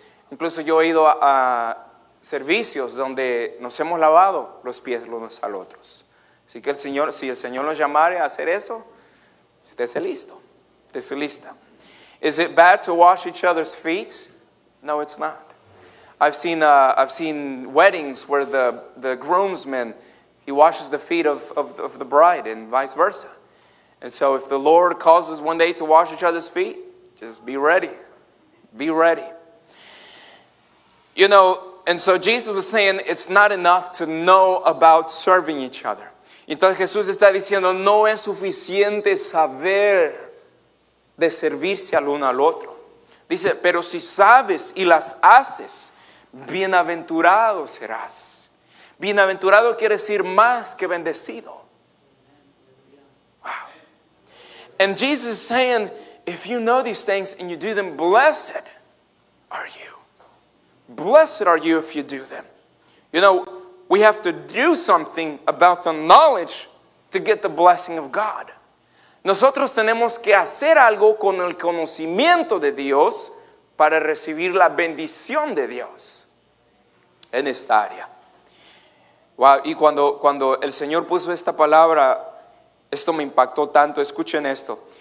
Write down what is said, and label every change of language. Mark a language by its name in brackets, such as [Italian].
[Spanish] Incluso yo he ido a servicios donde nos hemos lavado los pies los unos al otros. Así que si el Señor nos llamare a hacer eso, estése listo, estése lista. [English] Is it bad to wash each other's feet? No, it's not. I've seen weddings where the groomsman, he washes the feet of the bride and vice versa. And so if the Lord calls us one day to wash each other's feet, just be ready. Be ready. You know, and so Jesus was saying it's not enough to know about serving each other. [Spanish] Entonces Jesús está diciendo, no es suficiente saber de servirse al uno al otro. Dice, pero si sabes y las haces, bienaventurado serás. Bienaventurado quiere decir más que bendecido. [English] Wow. And Jesus is saying, if you know these things and you do them, blessed are you. Blessed are you if you do them. You know, we have to do something about the knowledge to get the blessing of God. [Spanish] Nosotros tenemos que hacer algo con el conocimiento de Dios para recibir la bendición de Dios en esta área. Wow, y cuando el Señor puso esta palabra, esto me impactó tanto. Escuchen esto.